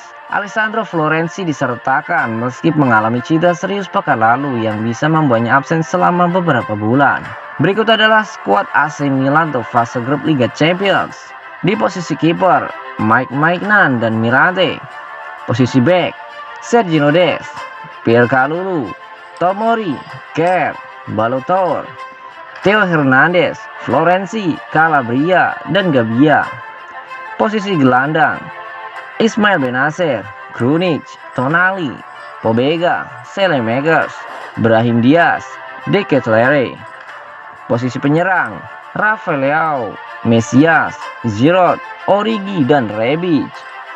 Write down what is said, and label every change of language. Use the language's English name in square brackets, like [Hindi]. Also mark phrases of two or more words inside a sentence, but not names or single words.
[Indonesian] Alessandro Florenzi disertakan meski mengalami cedera serius pekan lalu yang bisa membuatnya absen selama beberapa bulan. Berikut adalah skuad AC Milan untuk fase grup Liga Champions. Di posisi kiper, Mike Maignan dan Mirante. Posisi bek, Sergio Dest, Pierre Kalulu, Tomori, Kerr, Balotelli, Theo Hernandez, Florenzi, Calabria, dan Gabbia. Posisi gelandang, Ismail Benacer, Krunic, Tonali, Pobega, Saelemaekers, Brahim Diaz, De Ketelaere. Posisi penyerang, Rafael Leao, Mesias, Giroud, Origi, dan Rebic.